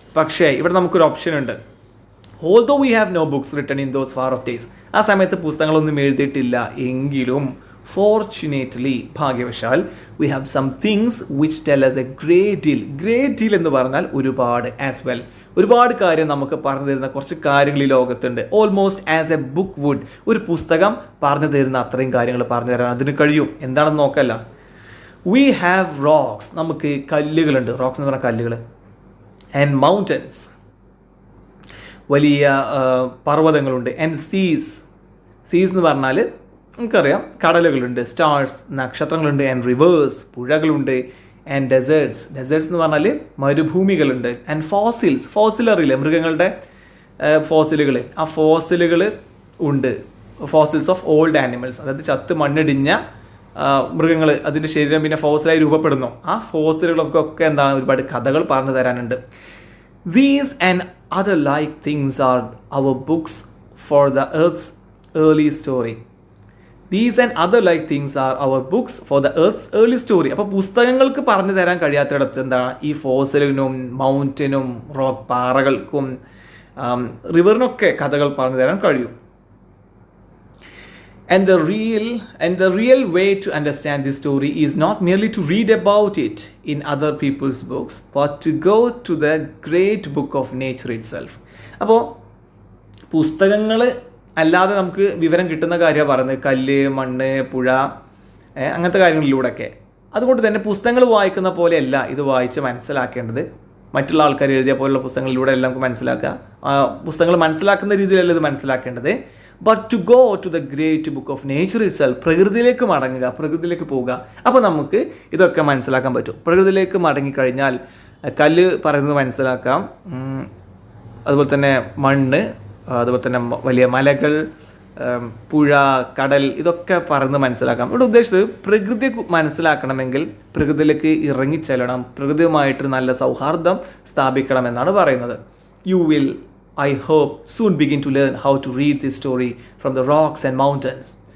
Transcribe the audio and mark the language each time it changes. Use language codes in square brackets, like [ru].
[ml] പക്ഷേ ഇവിടെ നമുക്കൊരു ഓപ്ഷൻ ഉണ്ട്. [en] although we have no books written in those far off days, [ml] ആ സമയത്ത് പുസ്തകങ്ങളൊന്നും എഴുതിയിട്ടില്ല എങ്കിലും [en] fortunately, [ml] ഭാഗ്യവശാൽ, [en] We have some things which tell us a great deal. [ml] Great deal എന്ന് പറഞ്ഞാൽ ഒരുപാട്, [en] as well, [ml] ഒരുപാട് കാര്യം നമുക്ക് പറഞ്ഞു തരുന്ന കുറച്ച് കാര്യങ്ങൾ ഈ ലോകത്തുണ്ട്. [en] almost as a book would, [ml] ഒരു പുസ്തകം പറഞ്ഞു തരുന്ന അത്രയും കാര്യങ്ങൾ പറഞ്ഞു തരാൻ അതിന് കഴിയും. എന്താണെന്ന് നോക്കല്ല. [en] We have rocks, [ml] നമുക്ക് കല്ലുകളുണ്ട്. റോക്സ് എന്ന് പറഞ്ഞാൽ കല്ലുകൾ. [en] and mountains, [ml] വലിയ പർവ്വതങ്ങളുണ്ട്. [en] and seas [ml] എന്ന് പറഞ്ഞാൽ നമുക്കറിയാം കടലുകളുണ്ട്. Stars, നക്ഷത്രങ്ങളുണ്ട്. [en] and rivers, [ml] പുഴകളുണ്ട്. [en] and deserts [ml] എന്ന് പറഞ്ഞാൽ മരുഭൂമികളുണ്ട്. ആൻഡ് ഫോസിൽ അറിയില്ലേ, മൃഗങ്ങളുടെ ഫോസിലുകൾ, ആ ഫോസിലുകൾ ഉണ്ട്. [en] fossils of old animals, [ml] അതായത് ചത്ത് മണ്ണിടിഞ്ഞ മൃഗങ്ങൾ, അതിൻ്റെ ശരീരം പിന്നെ ഫോസിലായി രൂപപ്പെടുന്നു. ആ ഫോസിലുകൾക്കൊക്കെ എന്താണ്, ഒരുപാട് കഥകൾ പറഞ്ഞു തരാനുണ്ട്. [en] These and other like things are our books for the earth's early story. These and other like things are our books for the earth's early story. [ml] അപ്പോൾ പുസ്തകങ്ങൾക്ക് പറഞ്ഞു തരാൻ കഴിയാത്തിടത്ത് എന്താണ്, ഈ ഫോസിലിനും മൗണ്ടനും റോക്ക് പാറകൾക്കും റിവറിനൊക്കെ കഥകൾ പറഞ്ഞു തരാൻ കഴിയും. [en] And the real way to understand this story is not merely to read about it in other people's books, but to go to the great book of nature itself. [ml] അപ്പോൾ പുസ്തകങ്ങൾ അല്ലാതെ നമുക്ക് വിവരം കിട്ടുന്ന കാര്യമാണ് പറയുന്നത്, കല്ല്, മണ്ണ്, പുഴ, അങ്ങനത്തെ കാര്യങ്ങളിലൂടെയൊക്കെ. അതുകൊണ്ട് തന്നെ പുസ്തകങ്ങൾ വായിക്കുന്ന പോലെയല്ല ഇത് വായിച്ച് മനസ്സിലാക്കേണ്ടത്. മറ്റുള്ള ആൾക്കാർ എഴുതിയ പോലുള്ള പുസ്തകങ്ങളിലൂടെ എല്ലാം നമുക്ക് മനസ്സിലാക്കുക. പുസ്തകങ്ങൾ മനസ്സിലാക്കുന്ന രീതിയിലല്ല ഇത് മനസ്സിലാക്കേണ്ടത്. [en] but to go to the great book of nature itself, [ml] പ്രകൃതിയിലേക്ക് മടങ്ങുക, പ്രകൃതിയിലേക്ക് പോവുക. അപ്പോൾ നമുക്ക് ഇതൊക്കെ മനസ്സിലാക്കാൻ പറ്റും. പ്രകൃതിയിലേക്ക് മടങ്ങിക്കഴിഞ്ഞാൽ കല്ല് പറയുന്നത് മനസ്സിലാക്കാം, അതുപോലെ തന്നെ മണ്ണ്, അതുപോലെ തന്നെ വലിയ മലകൾ, പുഴ, കടൽ, ഇതൊക്കെ പറഞ്ഞ് മനസ്സിലാക്കാം. ഇവിടെ ഉദ്ദേശിച്ചത് പ്രകൃതിയെ മനസ്സിലാക്കണമെങ്കിൽ പ്രകൃതിയിലേക്ക് ഇറങ്ങിച്ചെല്ലണം, പ്രകൃതിയുമായിട്ട് നല്ല സൗഹാർദ്ദം സ്ഥാപിക്കണമെന്നാണ് പറയുന്നത്. [en] You will, I hope, soon begin to learn how to read this story from the rocks and mountains.